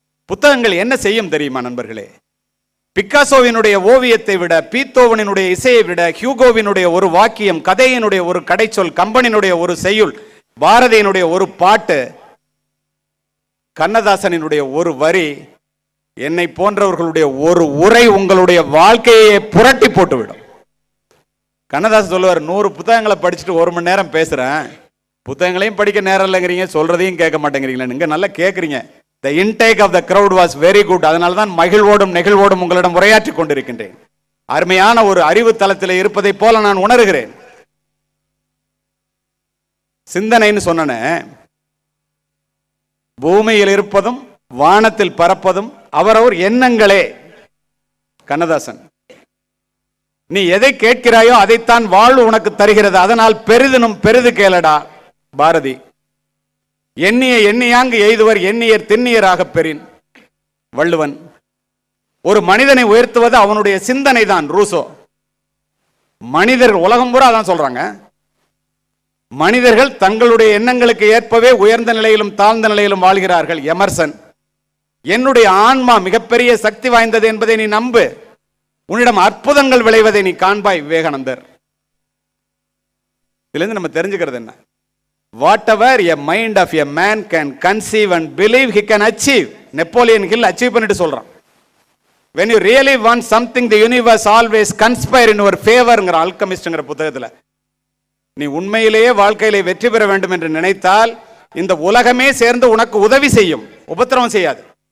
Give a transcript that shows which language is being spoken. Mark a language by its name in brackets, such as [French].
[Tamil] புத்தகங்கள் என்ன செய்யும் தெரியுமா நண்பர்களே? பிக்காசோவினுடைய ஓவியத்தை விட, பீத்தோவனினுடைய இசையை விட, ஹியூகோவினுடைய ஒரு வாக்கியம், கதையினுடைய ஒரு கடைச்சொல், கம்பனினுடைய ஒரு செய்யுள், பாரதியினுடைய ஒரு பாட்டு, கண்ணதாசனினுடைய ஒரு வரி, என்னை போன்றவர்களுடைய ஒரு உரை உங்களுடைய வாழ்க்கையை புரட்டி போட்டுவிடும். கண்ணதாசன் சொல்லுவார், 100 புத்தகங்களை படிச்சுட்டு 1 மணி நேரம் பேசுறேன், புத்தகங்களையும் படிக்க நேரம் இல்லைங்கிறீங்க, சொல்றதையும் கேட்க மாட்டேங்கிறீங்களா? நீங்க நல்லா கேட்குறீங்க. [English] The intake of the crowd was very good. [Tamil] அதனால தான் மகிழ்வோடும் நெகிழ்வோடும் உங்களிடம் உரையாற்றி கொண்டிருக்கின்றேன். அருமையான ஒரு அறிவு தளத்தில் இருப்பதை போல நான் உணர்கிறேன். சிந்தனைன்னு சொன்ன பூமியில் இருப்பதும் வானத்தில் பறப்பதும் அவரவர் எண்ணங்களே. கண்ணதாசன், நீ எதை கேட்கிறாயோ அதைத்தான் வாழ்வு உனக்கு தருகிறது, அதனால் பெரிதினும் பெரிது கேளடா. பாரதி, எண்ணிய எண்ணியாங்கு எய்துவர் எண்ணியர் திண்ணியராக பெறின். வள்ளுவன், ஒரு மனிதனை உயர்த்துவது அவனுடைய சிந்தனை தான். ரூசோ, மனிதர்கள் உலகம் பூரா தான் சொல்றாங்க, மனிதர்கள் தங்களுடைய எண்ணங்களுக்கு ஏற்பவே உயர்ந்த நிலையிலும் தாழ்ந்த நிலையிலும் வாழ்கிறார்கள். எமர்சன், என்னுடைய ஆன்மா மிகப்பெரிய சக்தி வாய்ந்தது என்பதை நீ நம்பு, உன்னிடம் அற்புதங்கள் விளைவதை நீ காண்பாய். விவேகானந்தர். இதுல இருந்து நம்ம தெரிஞ்சுக்கிறது என்ன? [English] whatever a mind of a man can conceive and believe he can achieve. [Tamil] Napoleon hill achieve பண்ணிட்டு சொல்றான், [English] when you really want something the universe always conspire in your favor [Tamil] ங்கிற அல்கமிஸ்ட்ங்கிற புத்தகத்துல, நீ உண்மையிலேயே வாழ்க்கையிலே வெற்றி பெற வேண்டும் என்று நினைத்தால் இந்த உலகமே சேர்ந்து உனக்கு உதவி செய்யும், உபத்திரவம் செய்யாது.